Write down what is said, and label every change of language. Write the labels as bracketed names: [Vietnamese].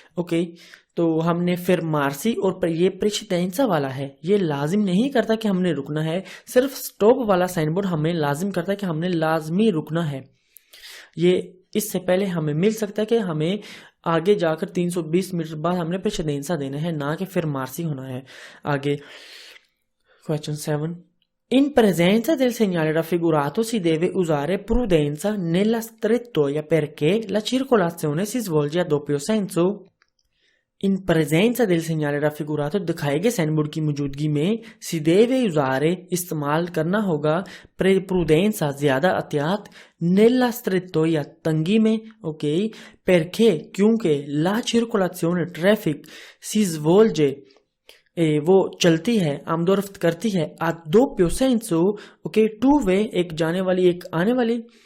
[Hindi] Okay, तो हमने फिर मार्सी और ये प्रेसिडेंसा वाला है, ये लाजिम नहीं करता कि हमने रुकना है, सिर्फ स्टॉप वाला साइन बोर्ड हमें लाजिम करता है कि हमने लाजमी रुकना है। ये इससे पहले हमें मिल सकता है कि हमें आगे जाकर 320 मीटर बाद हमने प्रेसिडेंसा देना है, ना कि फिर मार्सी होना है। आगे question 7, [Italian] in presenza del segnale raffigurato si deve usare prudenza nella strettoia perché la circolazione si svolge a doppio senso। [Hindi] In [Italian] presenza del segnale raffigurato, [Hindi] दिखाए गए साइन बोर्ड की मौजूदगी में, [Italian] si deve usare, [Hindi] इस्तेमाल करना होगा, prudenza, ज्यादा एहतियात, [Italian] nella strettoia, [Hindi] तंगी में, ओके, perché, क्योंकि [Italian] la circolazione, [Hindi] traffic, [Italian] si svolge, [Hindi] वो चलती है, आमदोरफ्त करती है, आ [Italian] doppio senso, [Hindi] okay, two way, एक जाने वाली एक आने वाली।